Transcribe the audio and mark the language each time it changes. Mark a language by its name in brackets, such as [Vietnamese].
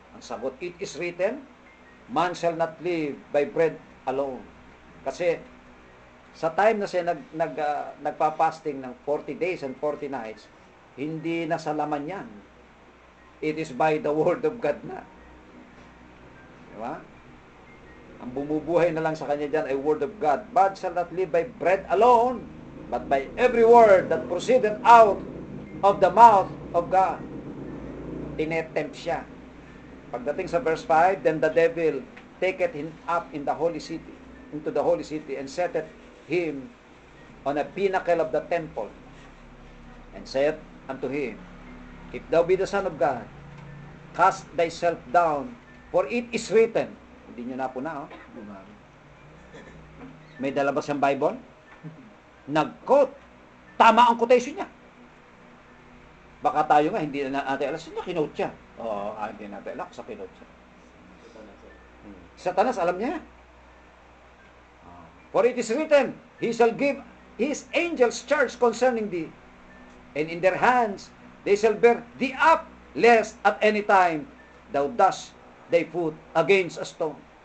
[Filipino] Ang sagot, [English] it is written, man shall not live by bread alone. [Filipino] Kasi sa time na siya nagpa-fasting ng [English] 40 days and 40 nights, [Filipino] hindi na sa laman yan. [English] It is by the word of God na. [Filipino] Diba? Ang bumubuhay na lang sa kanya dyan ay word of God. [English] Man shall not live by bread alone, but by every word that proceeded out of the mouth of God. [Filipino] Tinetempt siya. [English] Pagdating sa verse 5, then the devil taketh him up in the holy city, into the holy city, and setteth him on a pinnacle of the temple, and saith unto him, if thou be the Son of God, cast thyself down, for it is written. [Filipino] Hindi nyo na po na, oh. May dala ba siyang Bible? Nag-quote. Tama ang quotation niya. Baka tayo nga, hindi na natin alam. Sino kinote siya? Oo, hindi natin alam sa kinote siya. Satanas, alam niya. [English] For it is written, he shall give his angels charge concerning thee, and in their hands they shall bear thee up, lest at any time thou dash thy foot against a stone.